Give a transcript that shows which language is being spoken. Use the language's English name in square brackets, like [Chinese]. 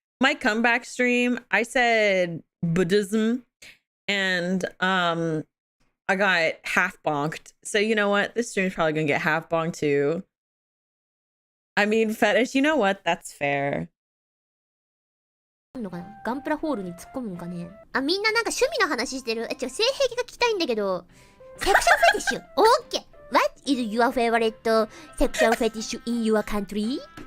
[English] My comeback stream, I said Buddhism and I got half bonked. So you know what? This stream's probably gonna get half bonked too. I mean, fetish, you know what? That's fair. [Japanese] あんのかな？ガンプラホールに突っ込むんかね。あ、みんななんか趣味の話してる。違う、性癖が聞きたいんだけど。セクシャルフェティッシュ。オッケー。 [English] What is your favorite sexual fetish in your country?